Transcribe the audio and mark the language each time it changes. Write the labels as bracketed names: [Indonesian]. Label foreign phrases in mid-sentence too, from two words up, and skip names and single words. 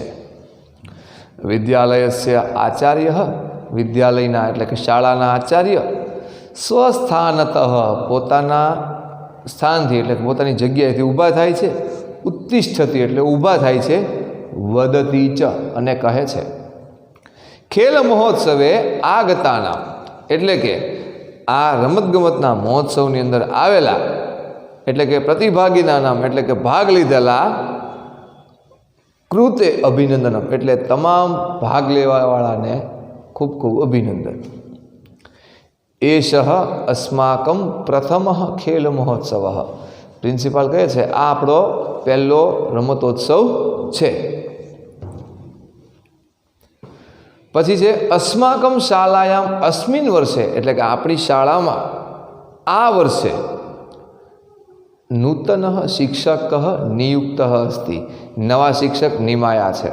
[Sanskrit] विद्यालयस्य आचार्यः, [Gujarati] વિદ્યાલયના એટલે કે શાળાના આચાર્ય સ્વસ્થાનતઃ પોતાના સ્થાનથી એટલે પોતાની જગ્યાએથી ઊભા થાય છે, ઉત્તિષ્ઠતિ એટલે ઊભા થાય છે, [Sanskrit] वदति च [Gujarati] અને કહે છે. [Sanskrit] खेल महोत्सवे आगताना [Gujarati] એટલે કે આ રમતગમતના મહોત્સવની અંદર આવેલા એટલે કે પ્રતિભાગીના નામ એટલે કે ભાગ લીધેલા [Sanskrit] कृते अभिनंदनम [Gujarati] એટલે તમામ ભાગ લેવાવાળાને ખૂબ ખૂબ અભિનંદન. [Sanskrit] एषः अस्माकं प्रथमः खेल महोत्सवः, [Gujarati] પ્રિન્સિપાલ કહે છે આ આપણો પહેલો રમતોત્સવ છે. પછી છે [Sanskrit] अस्माकम् शालायाम् अस्मिन् वर्षे, [Gujarati] એટલે કે આપણી શાળામાં આ વર્ષે [Sanskrit] नूतन शिक्षक नियुक्त अस्ति, [Gujarati] નવા શિક્ષક નિમાયા છે.